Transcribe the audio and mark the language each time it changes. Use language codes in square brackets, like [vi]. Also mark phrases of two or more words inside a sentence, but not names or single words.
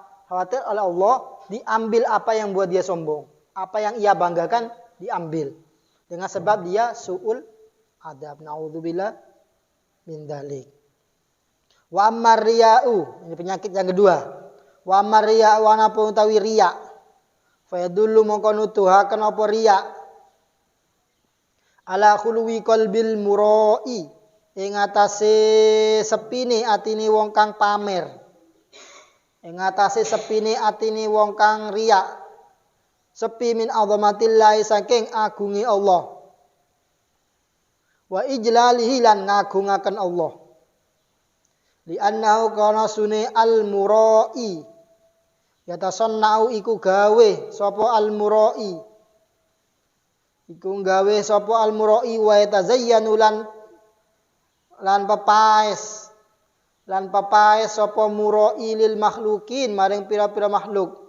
[id] Khawatir oleh Allah diambil apa yang buat dia sombong. Apa yang ia banggakan diambil. Dengan sebab dia [ar] سوء الأدب. نعوذ بالله من ذلك. وأما الرياء, [id] ini penyakit yang kedua. [ar] وأما الرياء [jv] anapun utawi riya. [ar] فيدل [jv] mongko nuduhaken apa riya. [ar] على خلو قلب المرائي, [jv] ing atase sepine atine wong kang pamer. Ing atase sepine atine wong kang riya. Sepi [ar] من عظمة الله [jv] saking agungi Allah. [ar] وإجلاله [jv] lan ngagungaken Allah. [ar] لأنه كان sune المرائي. [jv] Yatasanna'u iku gawe sapa al-mura'i. Iku gawe sapa al-mura'i [ar] ويتزين [jv] lan pepaes. Lan pepaes sapa mura'i [ar] للمخلوقين [jv] maring pira-pira makhluk.